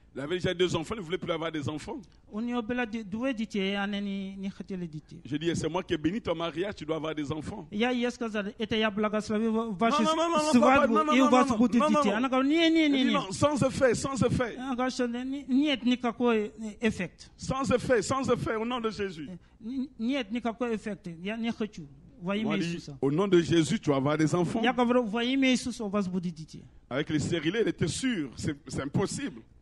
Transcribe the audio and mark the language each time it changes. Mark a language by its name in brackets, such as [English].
[French] Elle avait déjà 2 enfants, elle ne voulait plus avoir des enfants. [Russian] У нее было 2 детей, она не хотела детей. [French] Je dis, c'est moi qui ai béni ton mariage, tu dois avoir des enfants. [Russian] Я ей сказал, это я благословил вашу свадьбу, и у вас будут дети. Она говорит, не. [French] Non, sans effet. [Russian] Она говорит, что нет никакой эффект. [French] Sans effet, au nom de Jésus. [Russian] Нет никакой эффекта, я не хочу. Во имя Иисуса. [French] Au nom de Jésus, tu vas avoir des enfants. [Russian] Я говорю, во имя Иисуса у вас будут дети. [French] Avec les stérilés, elle était sûre, c'est impossible.